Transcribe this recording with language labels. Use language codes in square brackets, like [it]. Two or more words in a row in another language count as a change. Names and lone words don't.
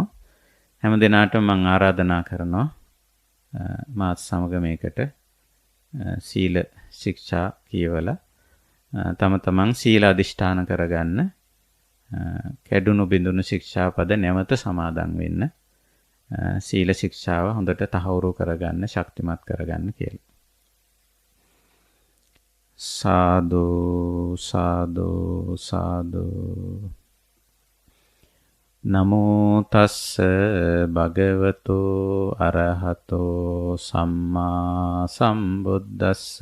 [si] හැම දිනාටම මම ආරාධනා කරනවා මාත් සමග මේකට සීල ශික්ෂා කියවලා තම තමන් සීල අධිෂ්ඨාන කරගන්න කැඩුණු බිඳුණු ශික්ෂාපද නැවත සමාදන් වෙන්න සීල ශික්ෂාව හොඳට තහවුරු කරගන්න ශක්තිමත් කරගන්න කියලා. [pi] සාදු සාදු සාදු නමෝ තස්ස භගවතු අරහතෝ සම්මා සම්බුද්දස්ස